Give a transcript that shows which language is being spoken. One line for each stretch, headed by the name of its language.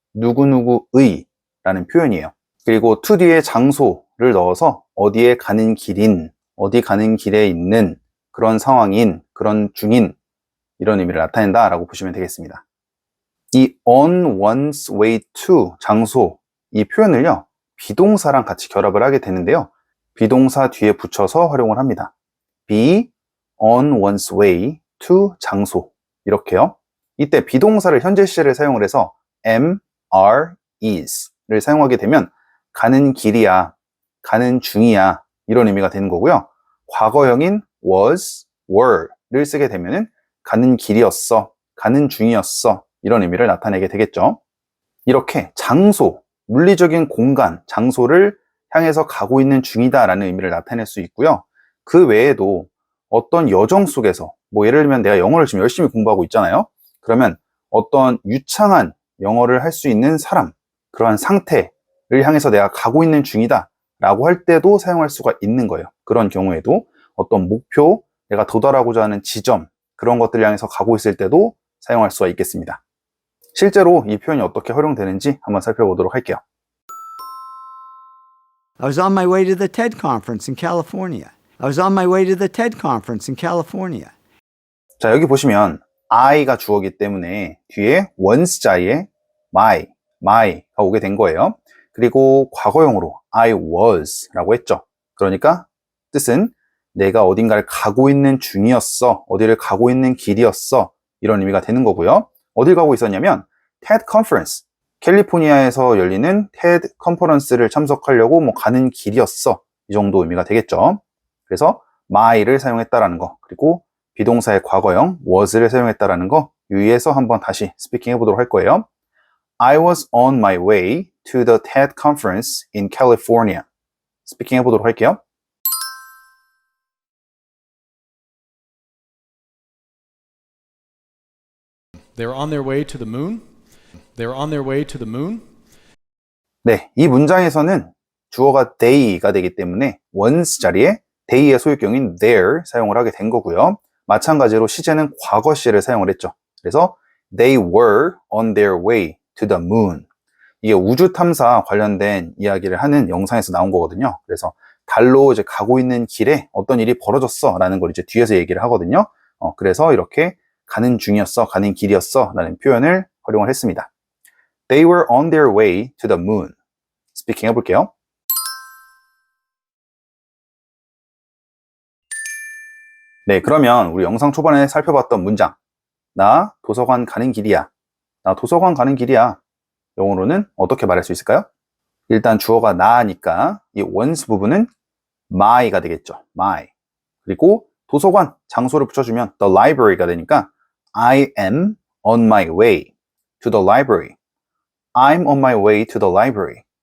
Korean: 누구누구의 라는 표현이에요. 그리고 to 뒤에 장소를 넣어서 어디에 가는 길인, 어디 가는 길에 있는 그런 상황인, 그런 중인 이런 의미를 나타낸다 라고 보시면 되겠습니다. 이
English: on one's way to
Korean: 장소 이 표현을요. 비동사랑 같이 결합을 하게 되는데요. 비동사 뒤에 붙여서 활용을 합니다.
English: be on one's way to
Korean: 장소 이렇게요. 이때 비동사를 현재 시제를 사용을 해서 am, are, is를 사용하게 되면 가는 길이야, 가는 중이야 이런 의미가 되는 거고요. 과거형인 was, were를 쓰게 되면 가는 길이었어, 가는 중이었어 이런 의미를 나타내게 되겠죠. 이렇게 장소, 물리적인 공간, 장소를 향해서 가고 있는 중이다 라는 의미를 나타낼 수 있고요. 그 외에도 어떤 여정 속에서 예를 들면 내가 영어를 지금 열심히 공부하고 있잖아요. 그러면 어떤 유창한 영어를 할 수 있는 사람, 그러한 상태를 향해서 내가 가고 있는 중이다 라고 할 때도 사용할 수가 있는 거예요. 그런 경우에도 어떤 목표, 내가 도달하고자 하는 지점, 그런 것들을 향해서 가고 있을 때도 사용할 수가 있겠습니다. 실제로 이 표현이 어떻게 활용되는지 한번 살펴보도록 할게요.
English: I was on my way to the TED conference in California. I was on my way to the TED conference in California.
Korean: 자, 여기 보시면 I가 주어이기 때문에 뒤에 once 자리에 my가 오게 된 거예요. 그리고 과거형으로 I was 라고 했죠. 그러니까 뜻은 내가 어딘가를 가고 있는 중이었어. 어디를 가고 있는 길이었어. 이런 의미가 되는 거고요. 어딜 가고 있었냐면 TED 컨퍼런스, 캘리포니아에서 열리는 TED 컨퍼런스를 참석하려고 가는 길이었어. 이 정도 의미가 되겠죠. 그래서 my를 사용했다라는 거, 그리고 비동사의 과거형 was를 사용했다라는 거 유의해서 한번 다시 스피킹 해보도록 할 거예요.
English: I was on my way to the TED conference in California.
Korean: 스피킹 해보도록 할게요.
English: They're on their way to the moon. They're on their way to the moon.
Korean: 네, 이 문장에서는 주어가 they가 되기 때문에 once 자리에 they의 소유격인 their 사용을 하게 된 거고요. 마찬가지로 시제는 과거 시를 사용을 했죠. 그래서
English: they were on their way to the moon.
Korean: 이게 우주 탐사 관련된 이야기를 하는 영상에서 나온 거거든요. 그래서 달로 이제 가고 있는 길에 어떤 일이 벌어졌어 라는 걸 이제 뒤에서 얘기를 하거든요. 그래서 이렇게 가는 중이었어, 가는 길이었어 라는 표현을 활용을 했습니다.
English: They were on their way to the moon.
Korean: 스피킹 해볼게요. 네, 그러면 우리 영상 초반에 살펴봤던 문장. 나 도서관 가는 길이야. 나 도서관 가는 길이야. 영어로는 어떻게 말할 수 있을까요? 일단 주어가 나니까 이 once 부분은 my가 되겠죠.
English: my.
Korean: 그리고 도서관, 장소를 붙여주면
English: the library가
Korean: 되니까
English: I am on my way to the library. I'm on my way to the library.